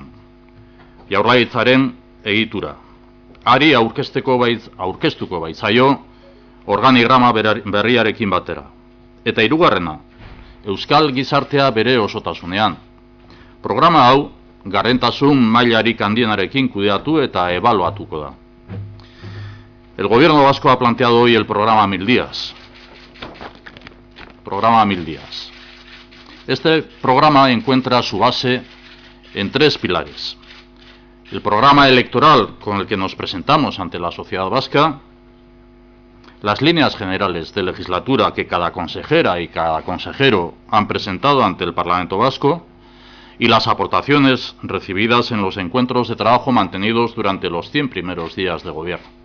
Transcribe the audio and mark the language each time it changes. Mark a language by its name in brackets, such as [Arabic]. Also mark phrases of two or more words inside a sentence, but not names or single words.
[Basque] Jaurlaritzaren egitura. Ari aurkeztuko baitzaio organigrama berriarekin batera. Eta 3. Euskal gizartea bere osotasunean. Programa hau garrentasun mailarik handienarekin kudeatu eta ebaluatuko da. [Spanish] El Gobierno vasco ha planteado hoy el programa 1000 días. Programa 1000 días. Este programa encuentra su base en 3 pilares. El programa electoral con el que nos presentamos ante la sociedad vasca, las líneas generales de legislatura que cada consejera y cada consejero han presentado ante el Parlamento vasco y las aportaciones recibidas en los encuentros de trabajo mantenidos durante los 100 primeros días de gobierno.